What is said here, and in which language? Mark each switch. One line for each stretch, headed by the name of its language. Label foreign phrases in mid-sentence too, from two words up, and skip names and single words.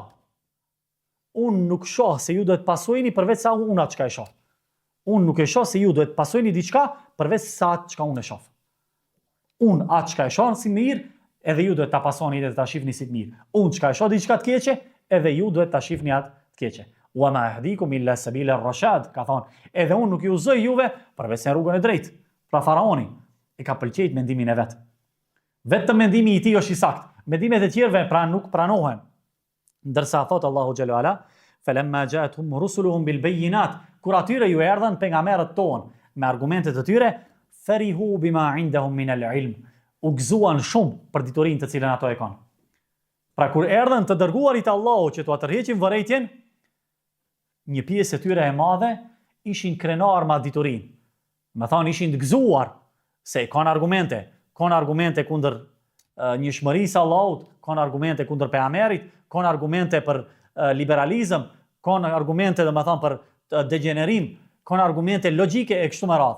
Albanian: Unë nuk shoh se ju duhet pasojni përveç sa unë atë çka e shoh. Unë nuk e shoh se ju duhet pasojni diçka përveç sa atë çka unë e shoh. Unë atë çka e shoh si mirë, edhe ju duhet ta pasoni dhe ta shihni si të mirë. Unë çka e shoh diçka të keqe, edhe ju duhet ta shihni atë të keqe.
Arabic: وما أهديكم إلا سبيل الرشاد,
Albanian: ka thonë, edhe unë nuk ju uzoj juve përveç se rrugën e drejtë. Pra faraoni e ka pëlqejt mendimin e vet. Vetëm mendimi i tij është i saktë. Mendimet e tjerëve pra nuk pranohen. Ndërsa thot Allahu
Arabic: جل وعلا فلما جاءتهم رسلهم بالبينات",
Albanian: kur atyre ju erdhën pejgamberët tonë me argumentet e tyre,
Arabic: فرحوا بما عندهم من العلم,
Albanian: u gëzuan shumë për diturinë të cilën ato e kanë. Pra kur erdhën të dërguarit e Allahut që t'u tërheqin vërejtjen, një pjesë e tyre e madhe ishin krenar me diturinë. Me thonë ishin të gëzuar se kanë argumente kundër njëshmërisë Allahut, kanë argumente kundër pejgamberit, kanë argumente për liberalizëm, kanë argumente për degenerim, kanë argumente logjike e kështu me radhë.